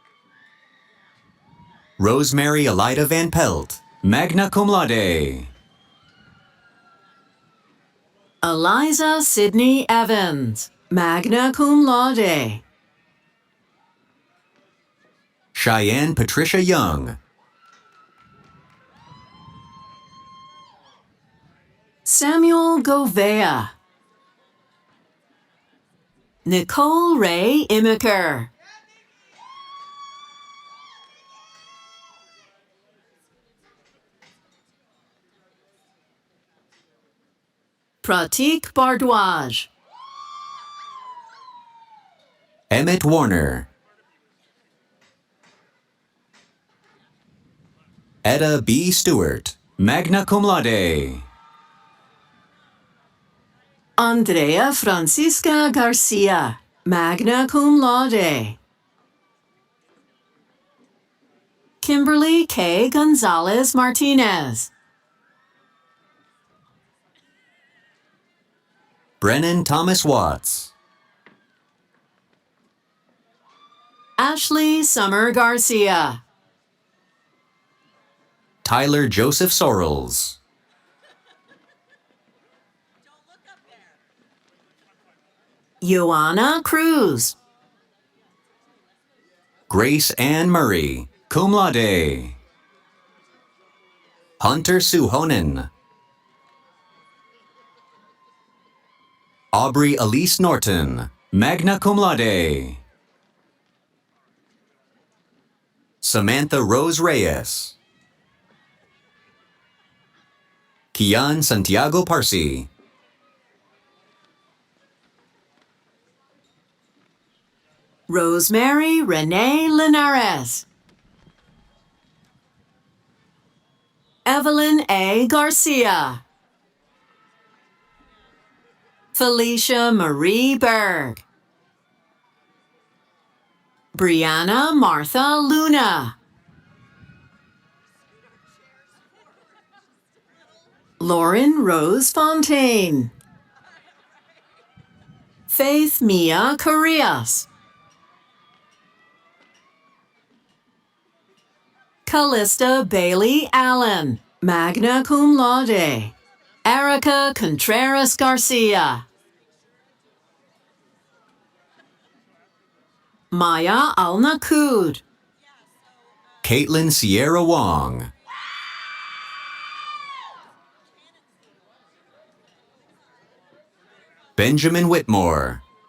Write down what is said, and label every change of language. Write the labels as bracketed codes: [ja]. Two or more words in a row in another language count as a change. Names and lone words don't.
[en] Rosemary Elida Van Pelt, [la] magna cum laude. [en] Eliza Sydney Evans, [la] magna cum laude. [en] Cheyenne Patricia Young. Samuel Govea. Nicole Ray Imiker. Pratik Bardwaj. Emmett Warner. Etta B. Stewart, [la] magna cum laude. [en] Andrea Francisca Garcia, [la] magna cum laude. [en] Kimberly K. Gonzalez Martinez. Brennan Thomas Watts. Ashley Summer Garcia. Tyler Joseph Sorrells. Joanna Cruz. Grace Ann Murray, [la] cum laude. [en] Hunter Suhonen. Aubrey Elise Norton, [la] magna cum laude. [en] Samantha Rose Reyes. Kian Santiago Parsi. Rosemary Renee Linares. Evelyn A. Garcia. Felicia Marie Berg. Brianna Martha Luna. Lauren Rose Fontaine. Faith Mia Carrillas. Callista Bailey Allen, [la] magna cum laude. [en] Erica Contreras Garcia. Maya Al-Nakud. Caitlin Sierra Wong. Benjamin Whitmore.